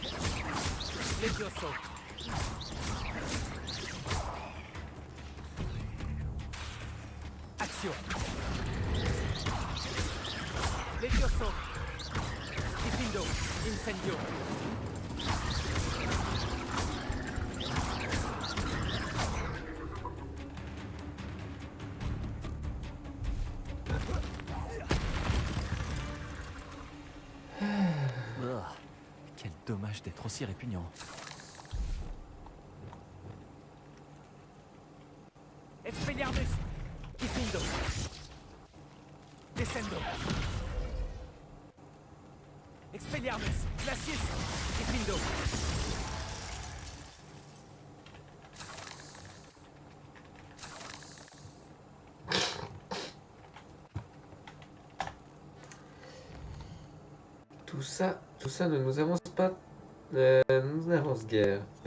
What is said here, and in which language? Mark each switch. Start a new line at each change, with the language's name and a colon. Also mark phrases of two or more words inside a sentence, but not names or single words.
French: Levioso. Ignition. Levioso. Diffindo. Incendio. Quel dommage d'être aussi répugnant. Expelliarmus. Diffindo. Descendo. Expelliarmus. Glacius. Diffindo. Tout ça ne nous avance pas, ne nous avance guère.